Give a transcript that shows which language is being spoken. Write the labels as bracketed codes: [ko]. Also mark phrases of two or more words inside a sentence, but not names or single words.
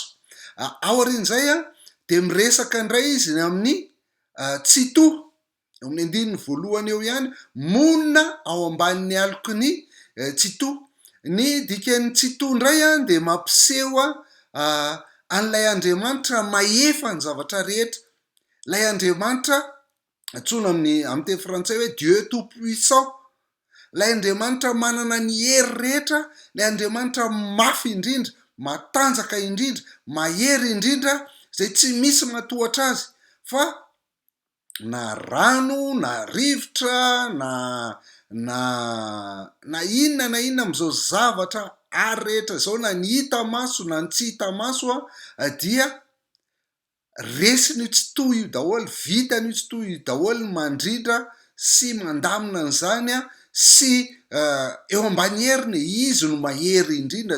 [mg] Aorian'izay de miresaka indray izy amin'ny tsitoa, amin'ny andininy voalohany eo ihany, monina ao ambanin'ny aloko ny tsitoa. Ny dikan'ny tsitoa indray de mampiseho an'ilay Andriamanitra mahefa ny zavatra rehetra, lay Andriamanitra antsoina amin'ny teny frantsay hoe [fr] Dieu tout puissant, [mg] lay Andriamanitra manana ny hery rehetra, lay Andriamanitra mafy indrindra, matanjaka indrindra, mahery indrindra, zay tsy misy matohatra azy. Fa na rano, na rivotra, na inona am'izao zavatra ary rehetra zao, na ny hita maso na ny tsy hita maso dia resiny tsitoa io daholo, vitany tsitoa io daholo mandrindra sy mandamina an'izany sy eo ambany heriny izy no mahery indrindra.